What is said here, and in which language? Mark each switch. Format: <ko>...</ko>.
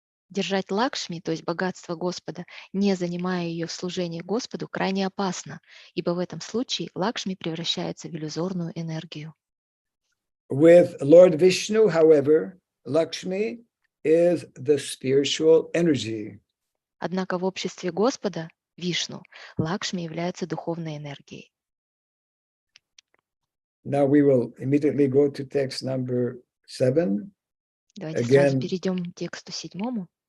<ru>Держать Лакшми, то есть богатство Господа, не занимая ее в служении Господу, крайне опасно, ибо в этом случае Лакшми превращается в иллюзорную энергию.</ru> <en>With Lord Vishnu, however, Lakshmi is the spiritual energy.</en> <ru>Однако в обществе Господа, Вишну, Лакшми является духовной энергией.</ru> <en>Now we will immediately go to text number 7.</en> <ru>Давайте сразу перейдем к тексту 7.</ru>